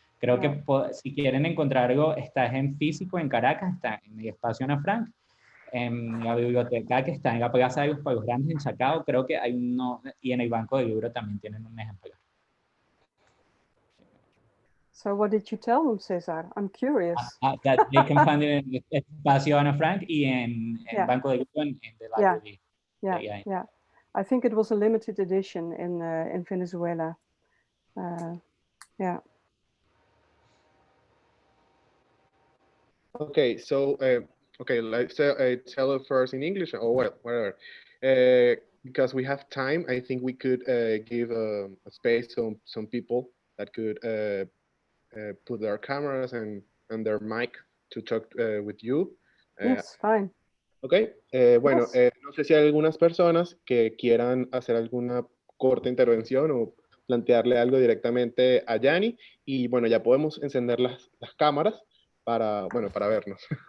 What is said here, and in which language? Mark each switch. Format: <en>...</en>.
<es>Creo que si quieren encontrar algo, está en físico en Caracas, está en el Espacio Ana Frank, en la biblioteca que está en la Plaza de los Pueblos Grandes en Chacao, creo que hay uno, y en el Banco de Libro también tienen un ejemplar.</es> <en>So what did you tell them, César? I'm curious. That they can find it in el Espacio Ana Frank</en> <es>y en</es> <en>Banco de Libro en the library. Yeah. I think it was a limited edition in Venezuela. Okay, so let's tell it first in English or whatever. Because we have time, I think we could give a space to some people that could put their cameras and their mic to talk with you. Yes, fine.</en> <es>Okay, bueno, no sé si hay algunas personas que quieran hacer alguna corta intervención o plantearle algo directamente a Janny, y bueno, ya podemos encender las cámaras para vernos.</es>